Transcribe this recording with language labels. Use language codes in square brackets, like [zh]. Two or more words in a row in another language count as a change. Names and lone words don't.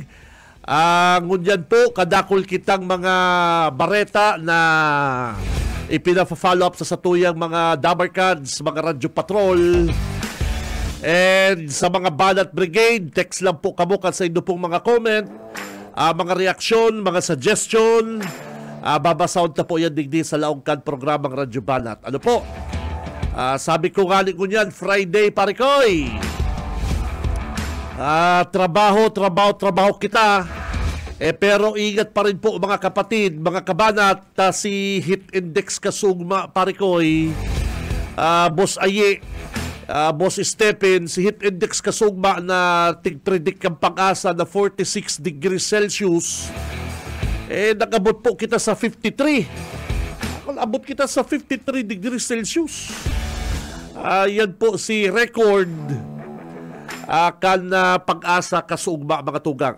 [bik] Ngunyan po, kadakol kitang mga bareta na ipina-follow up sa satuyang mga Dabarkads, mga radyo patrol. And sa mga Banat Brigade, text lang po kamo kasaydo pong mga comment, mga reaksyon, mga suggestion. Babasound na po yan digdi sa laongkan programang Radyo Banat. Ano po? Sabi ko galing ko niyan, Friday pare koy. Trabaho kita. Pero ingat pa rin po mga kapatid, mga kabanat, si Hit Index Kasugma pare koy. Boss Aye, Boss Stephen, si Hit Index Kasugma na tig-predict ang pag-asa na 46 degrees Celsius. Nakabot po kita sa 53. Abot kita sa 53 degrees Celsius. Yan po si record kan pag-asa kasugma mga tugang.